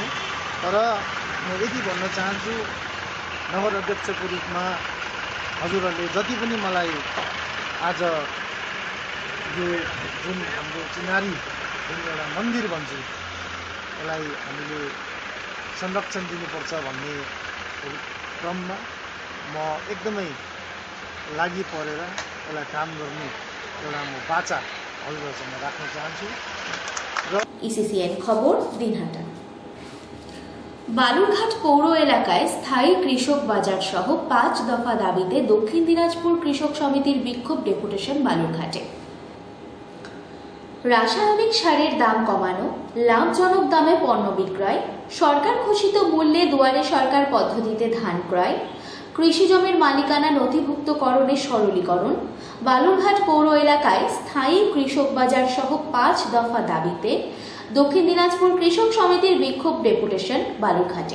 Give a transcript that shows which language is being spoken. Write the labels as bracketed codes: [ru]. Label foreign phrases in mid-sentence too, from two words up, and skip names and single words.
[ne] तर म यति भन्न चाहन्छु, नगर अध्यक्षको रूपमा हजुरहरूले जति पनि मलाई आज यो जुन हाम्रो चिनारी जुन एउटा मन्दिर भन्छ यसलाई हामीले संरक्षण दिनुपर्छ भन्ने क्रममा म एकदमै लागि परेर यसलाई काम गर्ने एउटा म बाचा हजुरहरूसँग राख्न चाहन्छु। र [bn] ইসিসিএন খবর, দিনহাটা। বালুরঘাট পৌর এলাকায় স্থায়ী কৃষক বাজার সহ 5 দফা দাবিতে দক্ষিণ দিনাজপুর কৃষক সমিতির বিক্ষোভ ডেপুটেশন বালুরঘাটে। রাসায়নিক সারের দাম কমানো, লাভজনক দামে পণ্য বিক্রয়, সরকার ঘোষিত মূল্যে দুয়ারে সরকার পদ্ধতিতে ধান ক্রয়, কৃষি জমির মালিকানা নথিভুক্তকরণের সরলীকরণ, বালুরঘাট পৌর এলাকায় স্থায়ী কৃষক বাজার সহ 5 দফা দাবিতে দক্ষিণ দিনাজপুর কৃষক সমিতির বিক্ষোভ ডেপুটেশন বালুরঘাটে।